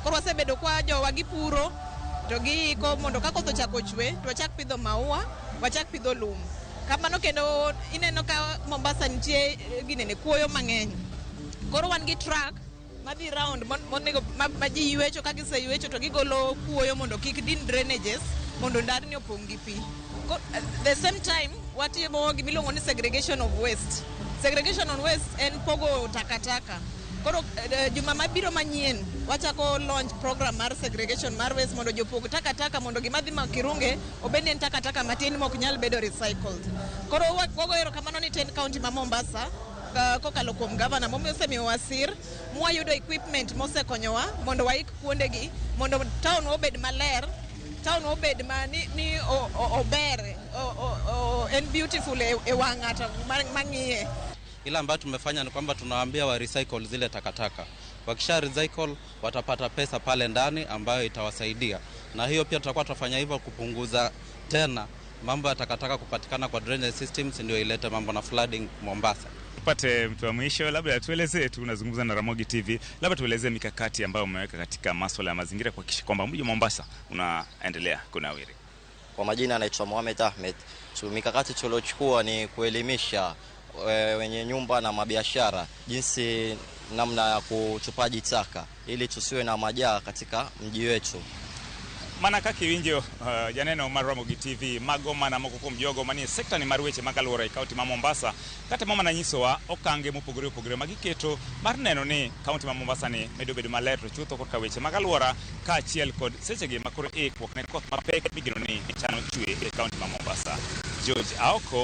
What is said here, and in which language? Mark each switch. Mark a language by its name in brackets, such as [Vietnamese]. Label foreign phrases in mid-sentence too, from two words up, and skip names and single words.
[Luo (Kenya and Tanzania)] Koro wasebedo kwa jowa gipuro to giiko mondo ka koth ochako chue to wachak pidho maua, wachak pidho lum. Kamano kendo ineno ka Mombasa nitie ginene kuoyo mang'eny. Koro wan gi truck madhi round monego ma ji ywecho, ka giseywecho to gigolo kuoyo mondo kik din drainages mondo ndarni opong' gi pi. [English] The same time [Luo (Kenya and Tanzania)] watimo gimiluongo ni [English] segregation of waste. Segregation of waste [Luo (Kenya and Tanzania)] en pogo takataka. Koro juma mabiro manyien wachako [English] launch program [Luo (Kenya and Tanzania)] mar segregation mar waste mondo jopog takataka mondo gimadhi makirunge obed en takataka matin mok nyal bedo recycled. Koro wago erokamano ni Tend County ma Mombasa kokalo kuom gavana momiyo osemiyo wasir mwayudo equipment mosekonyowa mondo waik kuondegi mondo town obed maler, town obed ni ober, en beautiful e wang' ng'ato mang'iye. [Swahili] Ila ambayo tumefanya ni kwamba tunawaambia wa recycle zile takataka. Wakisha recycle watapata pesa pale ndani ambayo itawasaidia. Na hiyo pia tutakuwa tunafanya hivyo kupunguza tena mambo ya takataka kupatikana kwa [English] drainage systems, [Swahili] ndio ilete mambo na flooding Mombasa. Tupate mtu wa mwisho, labda tueleze, tunazungumza na Ramogi TV, labda tueleze mikakati ambayo umeweka katika masuala ya mazingira kuhakikisha kwamba mji wa Mombasa unaendelea kunawiri. Kwa majina anaitwa Mohamed Ahmed. Mikakati tuliochukua ni kuelimisha wenye nyumba na mabiashara jinsi namna ya kutupaji taka ili tusiwe na majaa katika mji wetu. [Luo (Kenya and Tanzania)] Mana kaki winjo janeno mar Ramogi TV magoma na moko kuom jogo manie sekta ni mar weche mag alwora e kaunti ma Mombasa kata mama na nyisowa okange mopogore opogore magiketo mar neno ni kaunti ma Mombasa ni medo bedo maler to chutho kod weche mag alwora kaachiel kod sechegi makoro ikruok ne koth mapek migeno ni chano chue e kaunti ma Mombasa.